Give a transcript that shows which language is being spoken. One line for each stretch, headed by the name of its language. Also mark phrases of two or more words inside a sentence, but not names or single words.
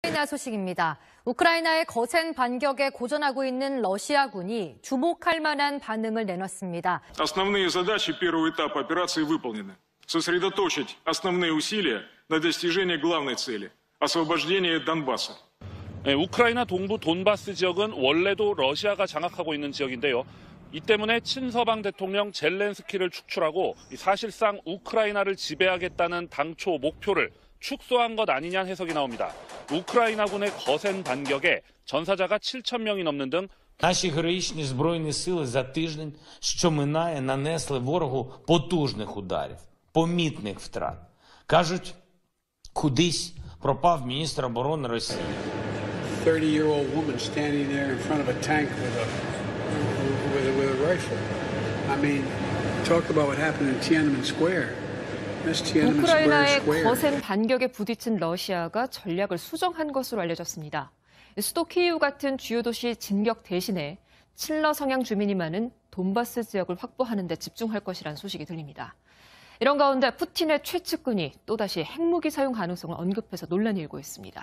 Korean: 우크라이나 소식입니다. 우크라이나의 거센 반격에 고전하고 있는 러시아군이 주목할 만한 반응을 내놨습니다.
Russian: Основные задачи первого этапа операции выполнены. Сосредоточить основные усилия на достижении главной цели – освобождения Донбасса.
Korean: 우크라이나 동부 돈바스 지역은 원래도 러시아가 장악하고 있는 지역인데요. 이 때문에 친서방 대통령 젤렌스키를 축출하고 사실상 우크라이나를 지배하겠다는 당초 목표를 축소한 것 아니냐는 해석이 나옵니다. 우크라이나군의 거센 반격에 전사자가 7,000명이 넘는 등
Ukrainian: Наші героїчні збройні сили за тиждень, що минає, нанесли ворогу потужних ударів, помітних втрат. Кажуть, кудись пропав міністр оборони Росії.
English: 30-year-old woman standing there in front of a tank with a rifle. I mean, talk about what happened in Tiananmen Square.
Korean: 우크라이나의 거센 반격에 부딪힌 러시아가 전략을 수정한 것으로 알려졌습니다. 수도 키이우 같은 주요 도시 진격 대신에 친러 성향 주민이 많은 돈바스 지역을 확보하는 데 집중할 것이라는 소식이 들립니다. 이런 가운데 푸틴의 최측근이 또다시 핵무기 사용 가능성을 언급해서 논란이 일고 있습니다.